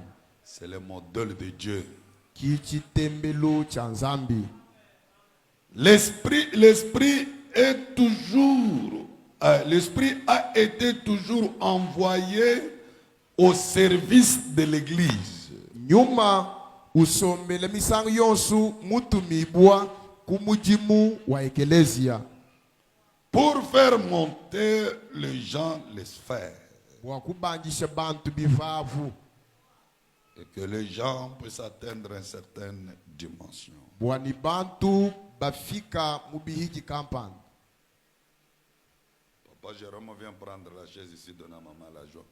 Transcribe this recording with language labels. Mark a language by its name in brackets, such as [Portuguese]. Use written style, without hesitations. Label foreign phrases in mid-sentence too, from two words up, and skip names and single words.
[French] C'est le modèle de Dieu. L'esprit est toujours, l'esprit a été toujours envoyé au service de l'église. [Luba-Katanga] Nyuma usombele misango yonsu mutumibwa kumujimu wa ekelezia. [French] Pour faire monter les gens les sphères. Et que les gens puissent atteindre une certaine dimension. Papa Jérôme vient prendre la chaise ici, donner à maman la joie.